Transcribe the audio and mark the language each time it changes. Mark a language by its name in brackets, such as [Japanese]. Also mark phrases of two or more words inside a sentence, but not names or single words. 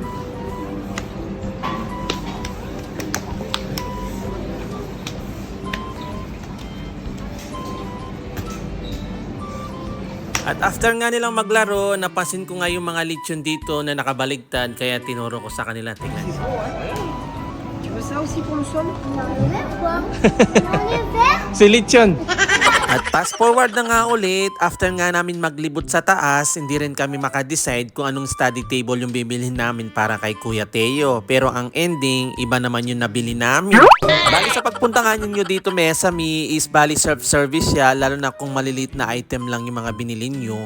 [Filipino] At after nga nilang maglaro, napansin ko nga yung mga lechon dito na nakabaligtad kaya tinuro ko sa kanila. Tingnan. [French] Tu veux ça aussi pour le sol? On est quoi? On est vert? [Filipino] Si lechon! At [English] fast forward [Filipino] na nga ulit, after nga namin maglibot sa taas, hindi rin kami makadecide kung anong [English] study table [Filipino] yung bibilhin namin para kay Kuya Teo. Pero ang ending, iba naman yung nabili namin. Bali sa pagpunta nga ninyo dito Mesami is bali self-service siya, lalo na kung maliliit na item lang yung mga binili nyo.